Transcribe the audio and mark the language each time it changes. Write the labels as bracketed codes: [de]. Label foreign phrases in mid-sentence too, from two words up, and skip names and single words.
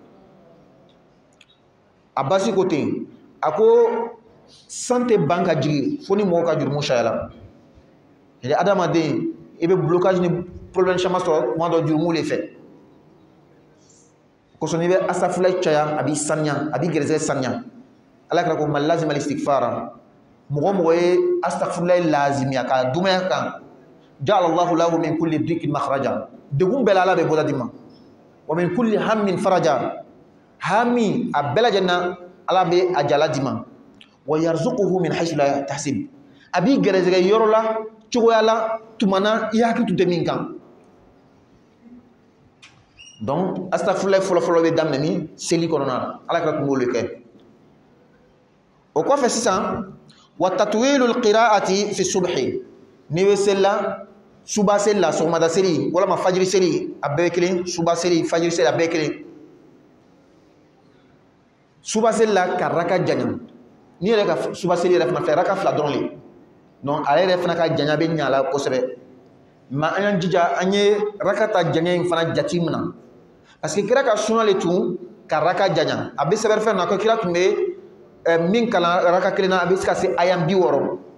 [bm] a basi ko ten a ko san tɛ ban ka jigin fo ni mɔgɔw ka jurumu sayala adamaden i bɛ blocage ni problème caman sɔrɔ tuma dɔ jurumu de fɛ kosɔn n'i bɛ asafurulayi caya a b'i saniya a b'i gɛrɛsɛgɛ saniya ala kɛra ko [ar] من لزم الاستغفار [bm] mɔgɔ mɔgɔ ye asafurulayi lazimiya ka dumaya kan [ar] جعل الله له من كل ضيق مخرجا [bm] degun bɛɛ la ala bɛ bɔda di ma [ar] ومن كل هم فرجا [bm] hami a bɛɛ lajɛlen na ala bɛ a jala di ma [ar] ويرزقه من حيث لا يحتسب [bm] a b'i gɛrɛsɛgɛ yɔrɔ la cogoya la tumana i hakili tun tɛ min kan donc astafurulayi fɔlɔfɔlɔ bɛ daminɛ ni seli kɔnɔna na ala kɛra tun b'olu kɛ o kɔfɛ sisan wa [ar] تطويل القراءة في الصبح [bm] n'i bɛ seli la suba seli la sɔgɔmada seli walama fajiri seli a bɛɛ ye kelen suba seli fajiri seli a bɛɛ ye kelen suba seli la ka raka janya n'i yɛrɛ ka suba seli yɛrɛ fana fɛ raka fila dɔrɔn de donc ale yɛrɛ fana ka janya bɛ ɲa la kosɛbɛ mais an y'an jija an ye raka ta janya in fana jate minɛ [fr] parce que [bm] kira ka sunna le tun ka raka janya a bɛ sɛbɛn fɛn na ko kira tun bɛ min kalan raka kelen na a bɛ se ka se aya 60